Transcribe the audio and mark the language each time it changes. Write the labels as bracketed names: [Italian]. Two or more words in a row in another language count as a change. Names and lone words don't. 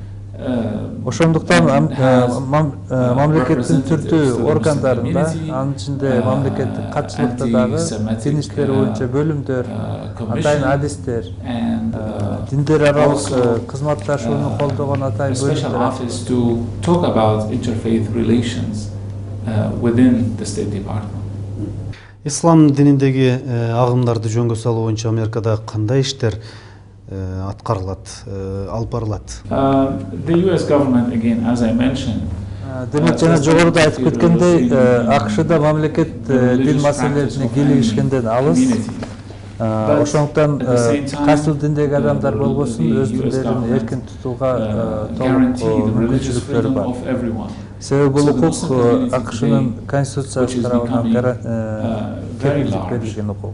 [Kyrgyz] Ошондуктан мамлекеттин түрдүү органдарында, анын ичинде мамлекеттик катчылыкта дагы дин иштери боюнча бөлүмдөр, атайын адистер, диндер аралык кызматташууну колдогон атайын бөлүмдөр. [English] Within the State Department. [Kyrgyz] Ислам дининдеги агымдарды жөнгө салуу боюнча Америкада кандай иштер аткарылат, алып барылат? [English] The US government, again, as I mentioned, [Kyrgyz] демек жана жогоруда айтып кеткендей, АКШда мамлекет дин маселелерине кийлигишкенден алыс. Ошондуктан кайсыл диндеги адамдар болбосун өз диндерин эркин тутууга толук мүмкүнчүлүктөрү бар. Себеби бул укук АКШнын конституциясы тарабынан кепилдик берилген укук.